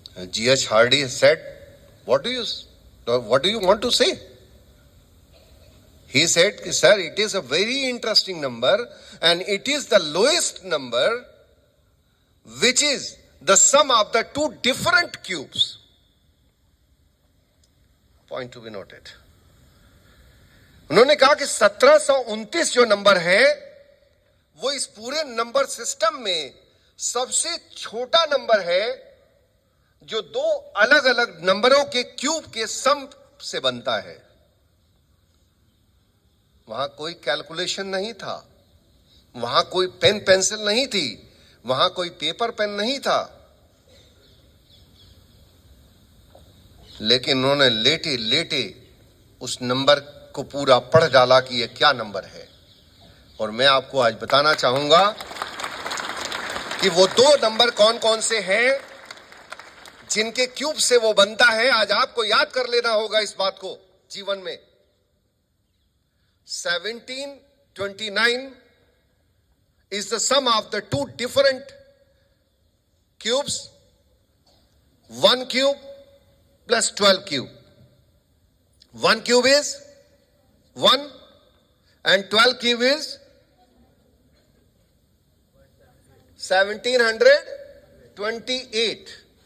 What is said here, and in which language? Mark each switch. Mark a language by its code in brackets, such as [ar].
[en] G.H. Hardy has said, what do you want to say? He said, "Sir, it is a very interesting number, and it is the lowest number, which is the sum of the two different cubes." Point to be noted. [hi] उन्होंने कहा कि 1729 जो number है वो इस पूरे number system में सबसे छोटा नंबर है जो दो अलग अलग नंबरों के क्यूब के सम से बनता है। वहां कोई कैलकुलेशन नहीं था, वहां कोई पेन पेंसिल नहीं थी, वहां कोई पेपर पेन नहीं था, लेकिन उन्होंने लेटे लेटे उस नंबर को पूरा पढ़ डाला कि यह क्या नंबर है। और मैं आपको आज बताना चाहूंगा कि वो दो नंबर कौन कौन से हैं जिनके क्यूब से वो बनता है। आज आपको याद कर लेना होगा इस बात को जीवन में। [en] 1729 is the sum of the two different cubes, 1 cube plus 12 cube. 1 cube is 1 and 12 cube is 1728.